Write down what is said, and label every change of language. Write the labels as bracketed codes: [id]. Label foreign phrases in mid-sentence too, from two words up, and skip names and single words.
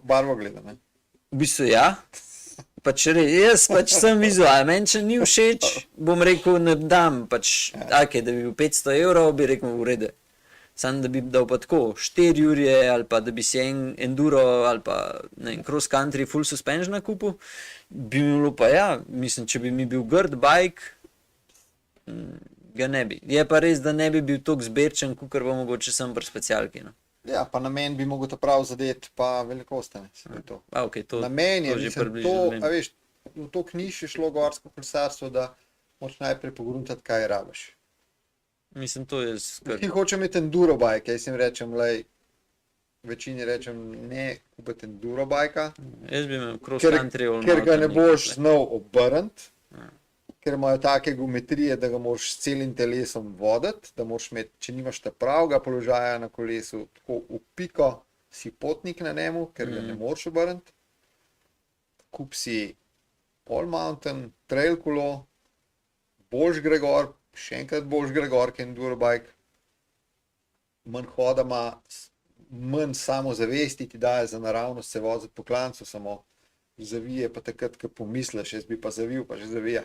[sl] Barvo gleda, ne? v bistvu ja, pač jaz pač sem vizual, meni če ni všeč, bom rekel ne dam, pač okay, da bi bil 500 evrov, bi rekel v redu. Sam da bi dal pa tako 4 jurje ali pa da bi si en enduro ali pa ne, [en] cross country full suspension [sl] na kupu, bi mi bilo pa ja, mislim, če bi mi bil grd bike, ga ne bi. Je pa res, da ne bi bil toliko zberčen, kakor bo mogoče sem pri specialki. No. Ja, pa namen bi mogel to prav zadeti, pa velikost, ne, se to. Okay, to, namen je, to že mislim, približno to, vem. a veš, v to knjiž je šlo gorsko kolesarstvo, da moraš najprej pogruntati, kaj rabiš. Mislim, to je skrb. Ki hoče imeti [en] enduro bike, [sl] jaz jim rečem, lej, večini rečem, ne kupiti enduro bajka, Jaz bi imel cross ker, [en] country all [sl] ker ga mountain ne boš nekaj. znal obrniti, ker imajo take geometrije, da ga moraš s celim telesom voditi, da moraš imeti, če nimaš ta pravega položaja na kolesu, tako v piko, si potnik na njemu, ker ga ne moreš obrniti. Kup si [en] all mountain, [sl] trail kolo, boljš gre gor, še enkrat boljš gre gor, ki je [en] enduro bike, [sl] manj hoda ima, manj samozavesti ti daje za naravnost se voziti po klancu, samo zavije pa takrat, ko pomisliš, jaz bi pa zavil, pa že zavija.